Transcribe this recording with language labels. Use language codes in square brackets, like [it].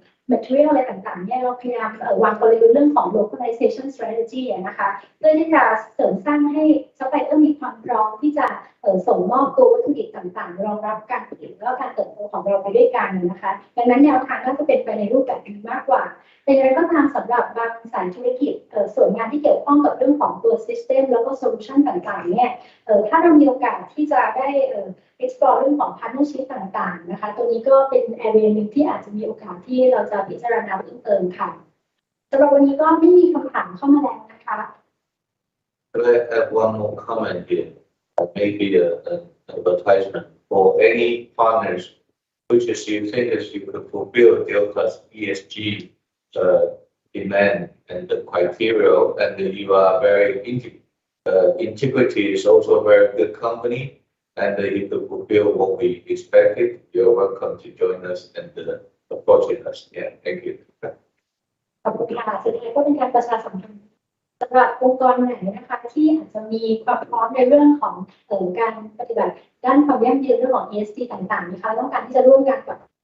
[th] material อะไรต่างๆเนี่ยเราพยายามวางกลยุทธ์เรื่องของ localization strategy นะคะเพื่อที่จะเสริมสร้างให้ซัพพลายเออร์มีความพร้อมที่จะส่งมอบตัววัตถุดิบต่างๆรองรับการผลิตและการเติบโตของเราไปด้วยกันนะคะดังนั้นแนวทางก็จะเป็นไปในรูปแบบนี้มากกว่าแต่อย่างไรก็ตามสำหรับบางสายธุรกิจส่วนงานที่เกี่ยวข้องกับเรื่องของตัว system แล้วก็ solution ต่างๆเนี่ยถ้าเรามีโอกาสที่จะได้ explore เรื่องของ partnership ต่างๆนะคะตัวนี้ก็เป็น area หนึ่งที่อาจจะมีโอกาสที่เราจะพิจารณาเพิ่มเติมค่ะสำหรับวันนี้ก็ไม่มีคำถามเข้ามาแล้วนะคะ [en] Could I have one more comment here? Maybe an advertisement for any partners which is you think is you could fulfill Delta's ESG demand and the criteria, and you are very integrity is also a very good company. And if you fulfill what we expected, you're welcome to join us and approach us. Yeah, thank you. [th] ขอบคุณค่ะสุดท้ายก็เป็นการประชาสัมพันธ์สำหรับองค์กรไหนนะคะที่อาจจะมีความพร้อมในเรื่องของการปฏิบัติด้านความยั่งยืนเรื่องของ ESG ต่างๆนะคะต้องการที่จะร่วมกันกับ